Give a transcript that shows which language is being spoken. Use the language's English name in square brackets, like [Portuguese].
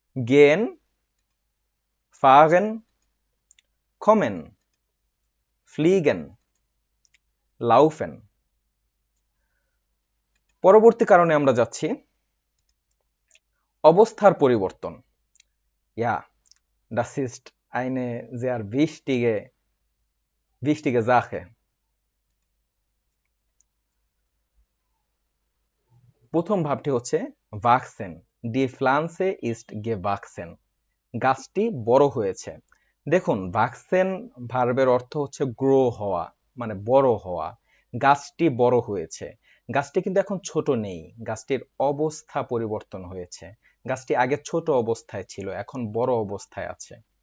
[German] গেন, ফাগেন, কমেন, ফ্লিগেন, লাউফেন। [Bangla] পরবর্তী কারণে আমরা যাচ্ছি অবস্থার পরিবর্তন। [German] Ja, das ist eine sehr wichtige Sache. [Bangla] প্রথম ভাবটি হচ্ছে wachsen. [German] Die Pflanze ist gewachsen. [Bangla] গাছটি বড় হয়েছে। দেখুন, wachsen ভার্বের অর্থ হচ্ছে গ্রো হওয়া, মানে বড় হওয়া। গাছটি বড় হয়েছে। গাছটি কিন্তু এখন ছোট নেই, গাছটির অবস্থা পরিবর্তন হয়েছে। গাছটি আগে ছোট অবস্থায় ছিল, এখন বড় অবস্থায় আছে।